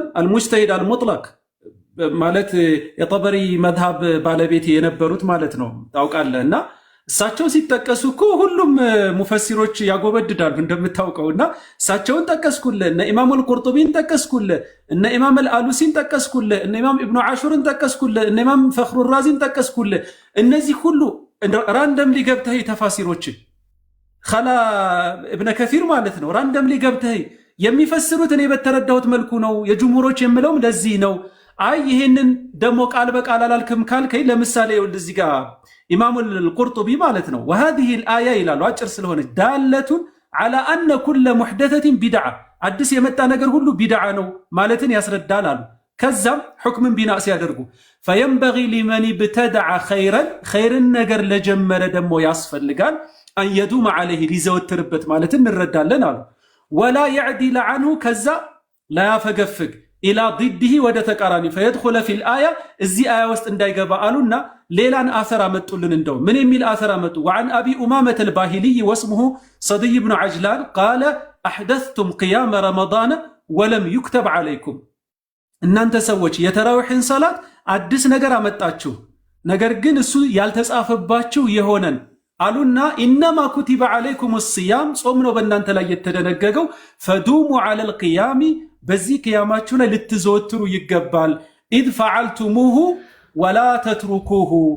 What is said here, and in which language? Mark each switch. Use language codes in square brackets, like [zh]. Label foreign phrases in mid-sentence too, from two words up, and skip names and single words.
[am] አልሙጅተሂድ አልሙጥለቅ ማለት የጠበሪ መዝሃብ ባለቤት የነበሩት ማለት ነው ታውቃለህ። እና እሳቸው ሲጠቀሱ እኮ ሁሉም ሙፈሲሮች ያጎበድዳሉ እንደምታውቀውና እሳቸውን ጠቀስኩልህ፣ እነ ኢማም አልቁርጡቢን ጠቀስኩልህ፣ እነ ኢማም አልአሉሲን ጠቀስኩልህ፣ እነ ኢማም ኢብኑ ዓሹርን ጠቀስኩልህ፣ እነ ኢማም ፈኽሩ ራዚን ጠቀስኩልህ። እነዚህ ሁሉ ራንደምሊ ገብተህ ተፋሲሮችን ኸላ እብነ ከሲር ማለት ነው ራንደምሊ ገብተህ የሚፈስሩት እኔ በተረዳሁት መልኩ ነው። የጅምሁሮች የምለውም ለዚህ ነው። አይ ይሄንን ደግሞ ቃል በቃል አላልክም ካልከኝ ለምሳሌ እዚህ ጋር ኢማሙ አልቁርጡቢ ማለት ነው [ar] وهذه الآية [am] ይላሉ አጭር ስለሆነ ዳለቱን [ar] على أن كل محدثة بدعة [am] አዲስ የመጣ ነገር ሁሉ ቢድዓ ነው ማለትን ያስረዳል አሉ። ከዛም ሁክምን ቢናእ ሲያደርጉ [ar] فينبغي لمن ابتدع خيرا [am] ነገር ለጀመረ ደግሞ ያስፈልጋል [ar] أن يدوم عليه [am] ሊዘወትርበት ማለትን እንረዳለን አሉ። [ar] ولا يعدل عنه [am] ከዛ [ar] لا يفገፍግ ኢላ ضده [am] ወደ ተቃራኒ [ar] فيدخل في الآية [am] እዚህ አያ ውስጥ እንዳይገባ አሉና ሌላን አሰር አመጡልን። እንደው ምን የሚል አሰር አመጡ? [ar] وعن أبي أمامة الباهلي واسمه صدي بن عجلان قال أحدثتم قيام رمضان ولم يكتب عليكم [am] እናንተ ሰዎች የተራዊሕን ሰላት አዲስ ነገር አመጣችሁ፣ ነገር ግን እሱ ያልተጻፈባችሁ የሆነን አሉና [ar] إنما كتب عليكم الصيام [am] ጾም ነው በእናንተ ላይ የተደነገገው። [ar] فدوموا على القيام [am] በዚህ ቅያማችሁ ላይ ልትዘወትሩ ይገባል። [ar] إذ فعلتموه ولا تتركوه